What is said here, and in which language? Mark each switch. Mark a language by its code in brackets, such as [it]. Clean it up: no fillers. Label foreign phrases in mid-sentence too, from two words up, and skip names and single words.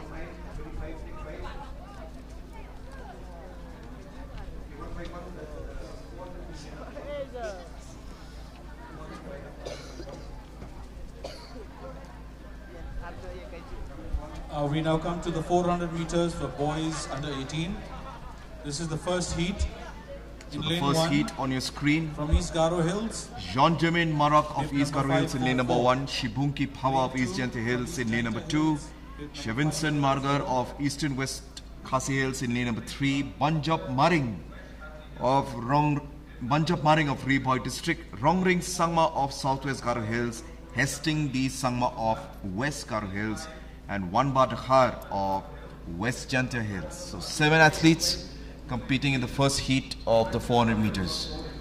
[en] We now come to the 400 meters for boys under 18. This is the first heat. So the first heat on your screen. From East Garo Hills. Jean-Germain Marak of East Garo Hills in lane number 1. Shibunki Power of East Jantia Hills in lane number 2. Shevinson Margar of Eastern West Khasi Hills in lane number 3. Banjab Maring of Reboy District. Rongring Sangma of Southwest Garo Hills. Hesting the Sangma of West Garo Hills. And Wanba Dakhar of West Jantia Hills. So 7 athletes competing in the first heat of the 400 meters.